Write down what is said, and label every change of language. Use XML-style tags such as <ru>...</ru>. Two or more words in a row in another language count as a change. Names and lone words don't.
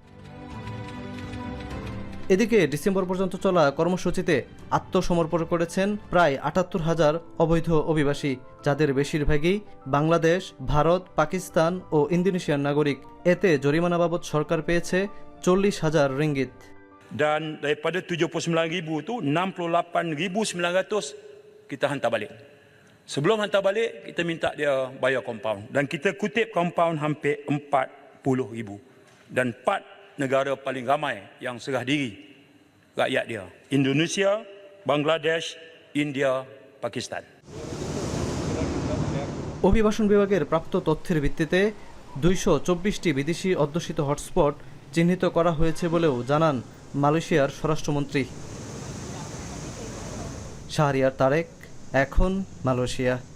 <bn>এদিকে ডিসেম্বর পর্যন্ত চলা কর্মসূচিতে আত্মসমর্পণ করেছেন প্রায় 78,000 অবৈধ অভিবাসী, যাদের বেশিরভাগই বাংলাদেশ, ভারত, পাকিস্তান ও ইন্দোনেশিয়ার নাগরিক। এতে জরিমানা বাবদ সরকার পেয়েছে 40,000 রিঙ্গিত।</bn> <ms>Dan daripada 79,000 tu 68,900 kita hantar balik. Sebelum hantar balik kita minta dia bayar compound, dan kita kutip compound hampir 40,000, dan 4 negara paling ramai yang serah diri rakyat dia: Indonesia, Bangladesh, India, Pakistan.</ms> <bn>অভিবাসন বিভাগের প্রাপ্ত তথ্যের ভিত্তিতে 224টি বিদেশি অধ্যুষিত হটস্পট চিহ্নিত করা হয়েছে বলেও জানান মালয়েশিয়ার স্বরাষ্ট্রমন্ত্রী। শাহরিয়ার তারেক, এখন মালয়েশিয়া।</bn>